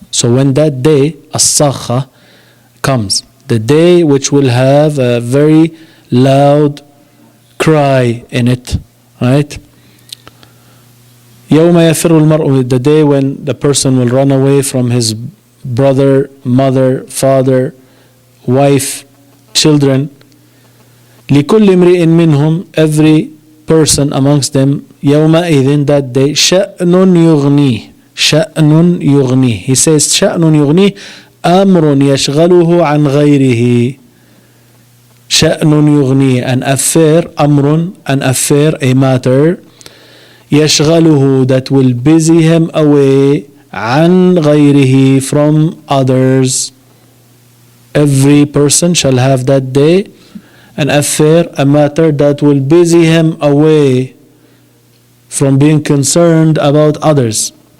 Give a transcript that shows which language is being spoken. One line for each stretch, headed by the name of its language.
English: So when that day, as-sakha, comes, the day which will have a very loud cry in it, right?
Arabic: يوم يفر المرء,
English: the day when the person will run away from his brother, mother, father, wife, children.
Arabic: لكل امرئ منهم,
English: every person amongst them,
Arabic: يومئذ,
English: that day,
Arabic: شأن يغنيه, شأن يغنيه.
English: He says
Arabic: شأن يغنيه, أمر يشغله عن غيره. شأن يغنيه,
English: an affair,
Arabic: أمر,
English: an affair, a matter,
Arabic: يشغله,
English: that will busy him away,
Arabic: عن غيره,
English: from others. Every person shall have that day an affair, a matter that will busy him away from being concerned about others.